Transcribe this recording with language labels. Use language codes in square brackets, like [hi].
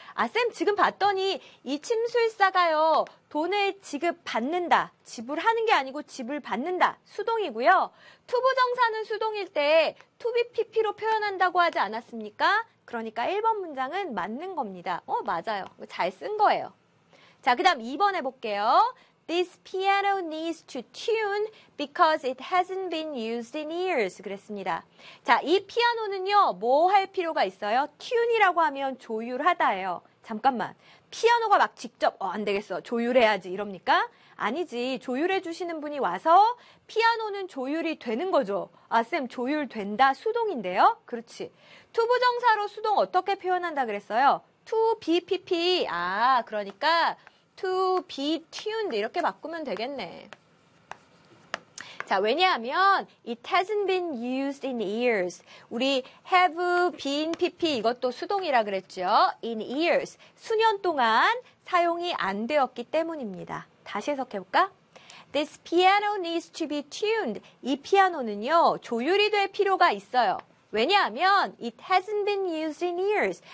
[ko] 아, 쌤 지금 봤더니 이 침술사가요. 돈을 지급받는다. 지불하는 게 아니고 지불받는다. 수동이고요. 투부정사는 수동일 때 투비피피로 표현한다고 하지 않았습니까? 그러니까 1번 문장은 맞는 겁니다. 맞아요. 잘 쓴 거예요. 자, 그 다음 2번 해볼게요. [en] This piano needs to tune because it hasn't been used in years. [ko] 그랬습니다. 자, 이 피아노는요, 뭐 할 필요가 있어요? tune이라고 하면 조율하다예요. 잠깐만, 피아노가 막 직접, 안 되겠어, 조율해야지 이럽니까? 아니지, 조율해 주시는 분이 와서 피아노는 조율이 되는 거죠. 아, 쌤, 조율된다, 수동인데요? 그렇지. 투부정사로 수동 어떻게 표현한다 그랬어요? to be pp, 아, 그러니까 to be tuned 이렇게 바꾸면 되겠네. 자, 왜냐하면 [en] it hasn't been used in years. [ko] 우리 have been pp 이것도 수동이라 그랬죠. [en] in years. [ko] 수년 동안 사용이 안 되었기 때문입니다. 다시 해석해 볼까? [en] This piano needs to be tuned. [ko] 이 피아노는요, 조율이 될 필요가 있어요. 왜냐하면 [en] it hasn't been used in years.